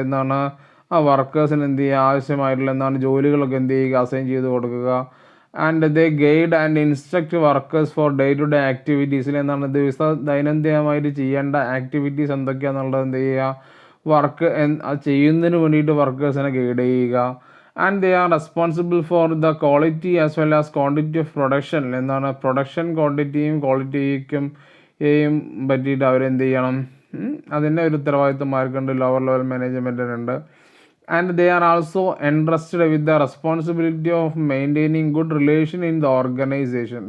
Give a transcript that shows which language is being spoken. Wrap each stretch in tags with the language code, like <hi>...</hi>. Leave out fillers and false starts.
<ml>എന്താണ് വർക്കേഴ്സിന് എന്ത് ചെയ്യുക? ആവശ്യമായിട്ടുള്ള എന്താണ് ജോലികളൊക്കെ എന്ത് ചെയ്യുക? അസൈൻ ചെയ്ത് കൊടുക്കുക.</ml> <en>And they guide and instruct workers for day to day ആക്ടിവിറ്റീസിൽ.</en> <ml>എന്താണ് ദൈനംദിനമായിട്ട് ചെയ്യേണ്ട ആക്ടിവിറ്റീസ് എന്തൊക്കെയാണെന്നുള്ളത് എന്ത് ചെയ്യുക? വർക്ക് ചെയ്യുന്നതിന് വേണ്ടിയിട്ട് വർക്കേഴ്സിനെ ഗൈഡ് ചെയ്യുക.</ml> <en>and they are responsible for the quality as well as quantity of production.</en> <ml>എന്താണ് പ്രൊഡക്ഷൻ ക്വാണ്ടിറ്റിയും ക്വാളിറ്റിക്കും പറ്റിയിട്ട് അവരെന്ത് ചെയ്യണം, അതിൻ്റെ ഒരു ഉത്തരവാദിത്വം ആർക്കുണ്ട്, lower level മാനേജ്മെൻറ്റിനുണ്ട്.</ml> <en>And they are also entrusted with the responsibility of maintaining good relation in the organisation.</en>